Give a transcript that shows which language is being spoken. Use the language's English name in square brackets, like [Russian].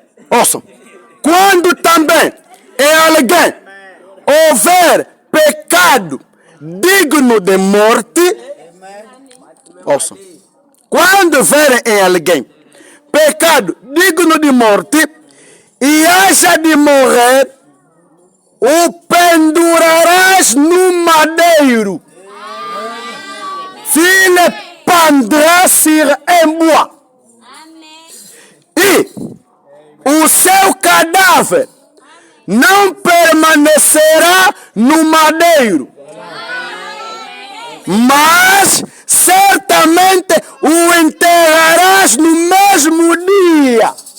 [Portuguese] Ouçam. Quando também em alguém houver pecado digno de morte, ouçam. Quando verem em alguém pecado digno de morte e haja de morrer, o pendurarás no madeiro. [French] Tu le pendras sur un bois. [Portuguese] E o seu cadáver não permanecerá no madeiro, mas certamente o enterrarás no mesmo dia.